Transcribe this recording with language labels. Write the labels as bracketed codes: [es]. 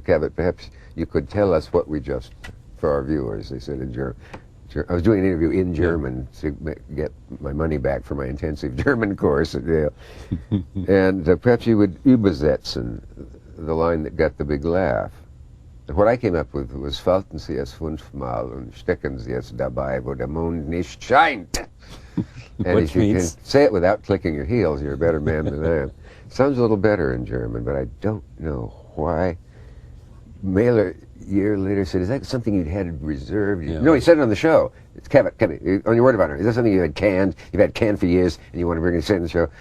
[en] Cavett, perhaps you could tell us what we just, for our viewers, they said in German. I was doing an interview in German to get my money back for my intensive German course at Yale. And perhaps you would [de] übersetzen, [en] the line that got the big laugh. And what I came up with was, [de] falten Sie es 5-mal und stecken Sie es dabei, wo der Mond nicht scheint. [en] And if you can say it without clicking your heels, you're a better man than I am. Sounds a little better in German, but I don't know why. Mailer, a year later, said, is that something you'd had reserved? Yeah. No, he said it on the show. It's Cavett, on your word of honor. Is that something you had canned? You've had canned for years, and you want to bring it in the show?